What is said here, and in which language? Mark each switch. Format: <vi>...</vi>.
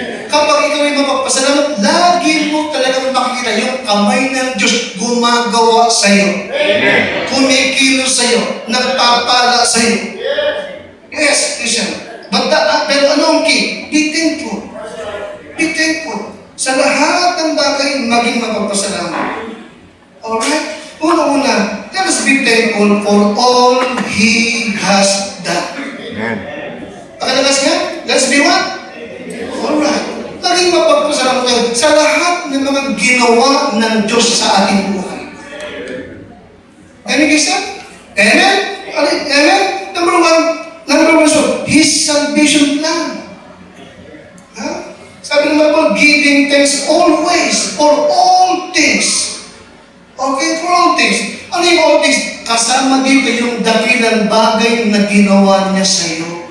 <tl>Kapag ikaw ay mapagpasalamat, lagi mo talagang makikita yung kamay ng Diyos gumagawa sa iyo. Kumikilos sa iyo, nagpapala sa iyo.</tl> <en>Yes, Christian.</en> <tl>Pero anong</tl> <en>key? Be thankful. Be thankful.</en> <tl>Sa lahat ng bagay, maging mapagpasalamat.</tl> <en>Alright?</en> <tl>Una-una,</tl> <en>let us be thankful for all He has done. Amen.</en> <tl>Pakalakas nga?</tl> <en>Let's be what? Alright.</en> <tl>Maging mapagpasalamat tayo sa lahat ng mga ginawa ng Diyos sa ating buhay.</tl> <en>Amen, Kisa? Amen? Amen? Number one, so, His salvation plan.</en> <tl>Sabi ng</tl> <en>Bible, giving thanks always, for all things. Okay, for all things.</en> <tl>Ano yung</tl> <en>all things?</en> <tl>Kasama dito yung dakilang bagay na ginawa niya sa iyo.</tl>